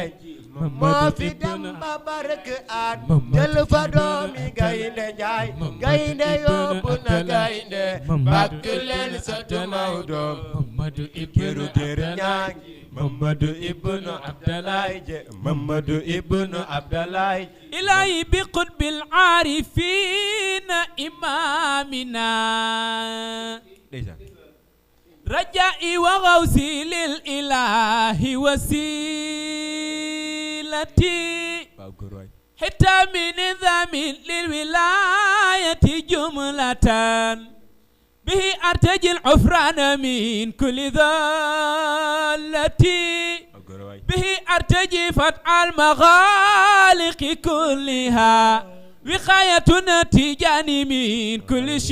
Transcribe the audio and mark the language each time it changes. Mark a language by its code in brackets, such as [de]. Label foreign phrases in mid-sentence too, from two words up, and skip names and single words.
[wo] moo fi dem ba bark at jël fa doomi gaynde njaay gaynde yóbbu na gaynde bakk leen sëtu Maodo Mamadu ibn Abdallah Mamadu ibn Abdallah Mamadu ibn Abdallah [ar] إلهي بقطب العارفين إمامنا رجائي وغوثي للإله وسيلتي حتى من نظام للولاية جملة به أرتجي العفران من كل ذلتي به أرتجي فتح المغالق كلها وقاية نتيجاني من كل